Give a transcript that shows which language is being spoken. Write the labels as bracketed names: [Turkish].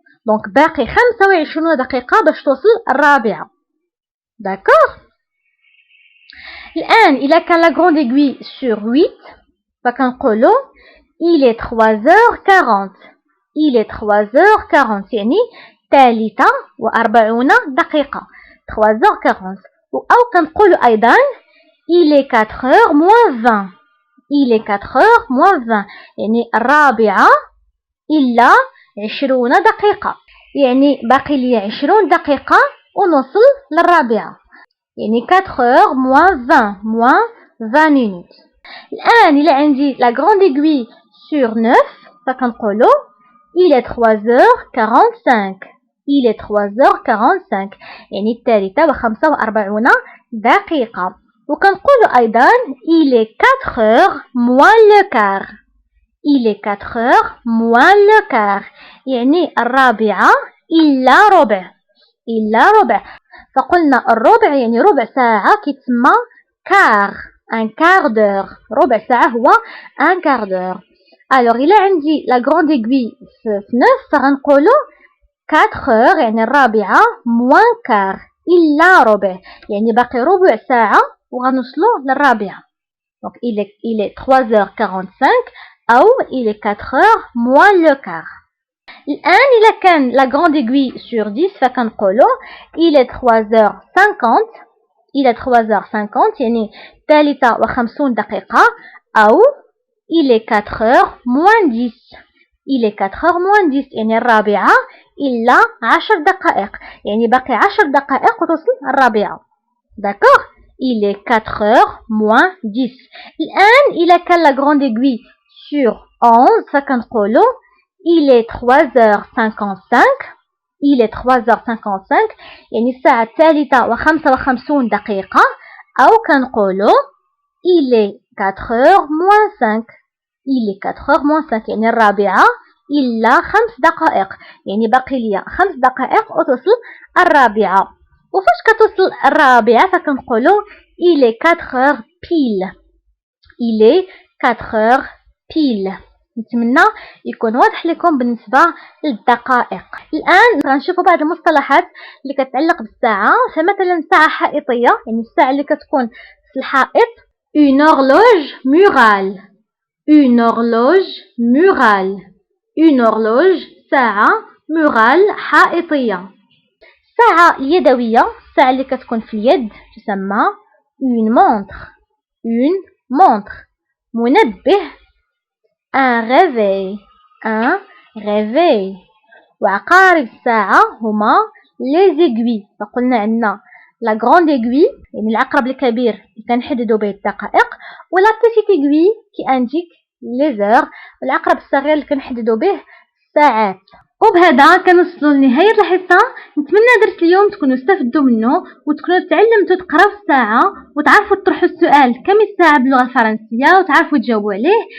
[Arabic] دونك باقي 25 دقيقة باش توصل الرابعة. داكوغ. الآن إلا كان لا غروند ايغوي سور 8 فكنقولو [French] il est 3h40. il est 3h40 [Arabic] يعني ثالثة و40 دقيقة. [French] 3h40. [Arabic] أو كنقولو أيضا [French] il est 4h moins 20. il est 4h moins 20 [Arabic] يعني الرابعة إلا 20 دقيقة، يعني باقي لي 20 دقيقة ونوصل للرابعة، يعني [French] 4h moins 20 moins 20 minutes. [Arabic] الآن إلا عندي [French] la grande aiguille sur 9 [Arabic] فكنقولو [French] il est 3h45. il est 3h45 [Arabic] يعني الثالثة و45 دقيقة. وكنقولو أيضا [French] il est 4h moins le quart. il est 4h moins le quart [Arabic] يعني الرابعة إلا ربع. إلا ربع. فقلنا الربع يعني ربع ساعة كيتسمى quart. [French] un quart d'heure. [Arabic] ربع ساعة هو [French] un quart d'heure. alors [Arabic] إلا عندي [French] la grande aiguille [Arabic] في 9 فغنقولو 4h يعني الرابعة [French] moins quart [Arabic] إلا ربع، يعني باقي ربع ساعة وغنوصلو للرابعة. [French] donc il est 3h45 [Arabic] أو [French] il est 4h moins le quart. [Arabic] الآن إلا كان [French] la grande aiguille sur 10 [Arabic] فكنقولو [French] il est 3h50. il est 3h50 [Arabic] يعني 53 دقيقة أو [French] il est 4h moins 10. il est 4h moins 10 [Arabic] يعني الرابعة إلا 10 دقائق، يعني باقي 10 دقائق وتوصل الرابعة. داكوغ. [French] il est 4h moins 10. [Arabic] الآن إلا كان [French] la grande aiguille sur 11 [Arabic] فكنقولو [French] il est 3h55. il est 3h55 [Arabic] يعني الساعة الثالثة و55 دقيقة. أو كنقولو [French] il est 4h moins 5. il est 4h moins 5 [Arabic] يعني الرابعة إلا 5 دقائق، يعني باقي ليا 5 دقائق وتوصل الرابعة. وفاش كتوصل الرابعة فكنقولو [French] il est 4h pile. il est 4h pile. [Arabic] نتمنى يكون واضح لكم بالنسبة للدقائق. الآن غنشوفوا بعض المصطلحات اللي كتعلق بالساعة. فمثلا ساعة حائطية يعني الساعة اللي كتكون في الحائط [French] une horloge murale. une horloge murale. une horloge [Arabic] ساعة مورال حائطية. الساعة اليدوية الساعة اللي كتكون في اليد تسمى [French] une montre. une montre. [Arabic] منبه [French] un réveil un réveil. [Arabic] وعقارب الساعة هما [French] les aiguilles. [Arabic] فقلنا عندنا [French] la grande aiguille [Arabic] يعني العقرب الكبير اللي كنحددو به الدقائق، و [French] la petite aiguille qui indique les heures، [Arabic] والعقرب الصغير اللي كنحددو به الساعات. وبهذا كنوصلوا لنهاية الحصة. نتمنى درس اليوم تكونوا استفدوا منه وتكونوا تعلمتوا تقراو الساعة وتعرفوا تطرحوا السؤال كم الساعة باللغة الفرنسية وتعرفوا تجاوبوا عليه.